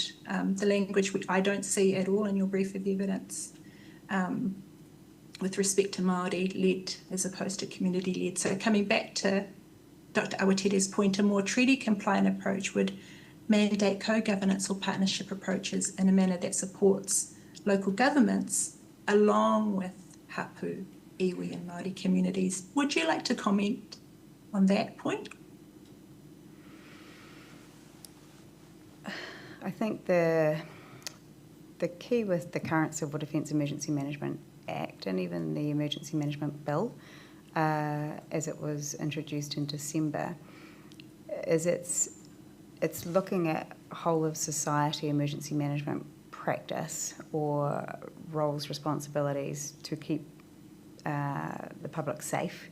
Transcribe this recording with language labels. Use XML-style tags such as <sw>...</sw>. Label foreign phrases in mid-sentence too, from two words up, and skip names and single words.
<en>The language which I don't see at all in your brief of evidence with respect to Māori-led as opposed to community-led. So coming back to Dr. Awatere's point, a more treaty-compliant approach would mandate co-governance or partnership approaches in a manner that supports local governments along with hapu, iwi and Māori communities. Would you like to comment on that point? I think the key with the current Civil Defence Emergency Management Act and even the Emergency Management Bill, as it was introduced in December, is it's looking at whole of society emergency management practice or roles, responsibilities to keep the public safe.</en>